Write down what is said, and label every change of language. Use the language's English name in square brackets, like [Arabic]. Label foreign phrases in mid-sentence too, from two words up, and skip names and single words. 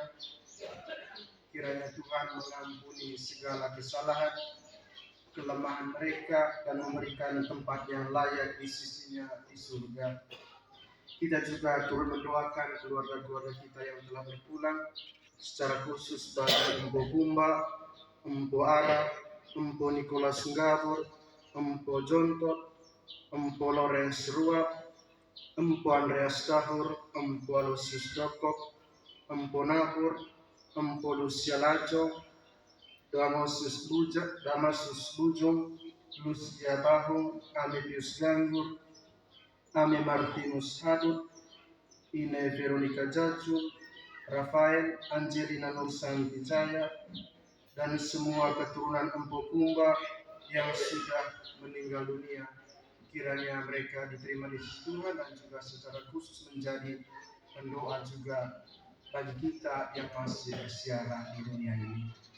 [Indonesian] Kiranya Tuhan mengampuni segala kesalahan, kelemahan mereka dan memberikan tempat yang layak di sisinya di surga. Kita juga turut mendoakan keluarga-keluarga kita yang telah berpulang, secara khusus bagi Empo Kumba, Empo Ara, Empo Nicholas Ngabur, Empo Jontot, Empo Lawrence Ruap, Empo Andreas Tahur, Empo Aloysius Dokok, Empo Nahur, Empo Lucia Lajo, Damasus Bujung, Lucia Bahung, Amebius Ganggur, Ame Martinus Hadut, Ine Veronica Jaju, Rafael, Angelina Nursanti Jaya, dan semua keturunan Empo Kumba yang sudah meninggal dunia. Kiranya mereka diterima di sisi Tuhan dan juga secara khusus menjadi pendoa juga bagi kita yang masih bersiaran di dunia ini.